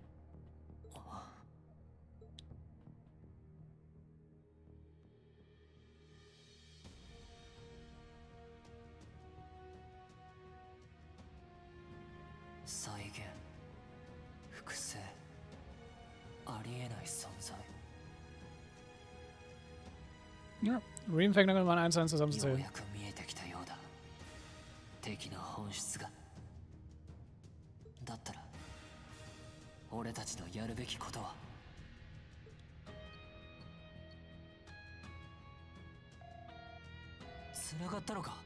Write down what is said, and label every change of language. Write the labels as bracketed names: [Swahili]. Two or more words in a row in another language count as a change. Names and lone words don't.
[Japanese] 再現、複製、ありえない存在。 [German] Ja, Reem fängt dann an, eins zu eins [Japanese] よう [German] zusammenzuzählen. [Japanese] やく見えてきたようだ。敵の本質が。だったら俺たちのやるべきことは。繋がったのか。